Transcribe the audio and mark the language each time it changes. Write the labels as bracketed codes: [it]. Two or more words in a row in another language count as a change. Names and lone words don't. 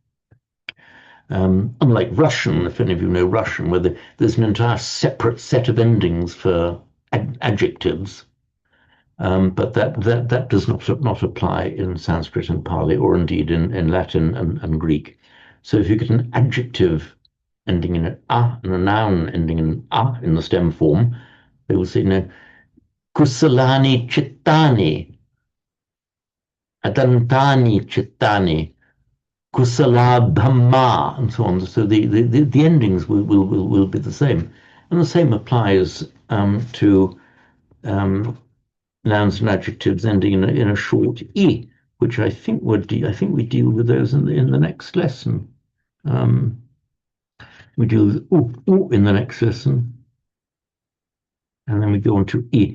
[en] Unlike Russian, if any of you know Russian, where there's an entire separate set of endings for adjectives, but that does not apply in Sanskrit and Pali, or indeed in Latin and Greek. So if you get an adjective ending in an a and a noun ending in an a in the stem form, they will say, no, [pi] kusalani chittani, adantani chittani, kusala dhamma, [en] and so on. So the endings will be the same. And the same applies to nouns and adjectives ending in a short e, which I think we deal with those in the next lesson. We deal with u in the next lesson, and then we go on to e.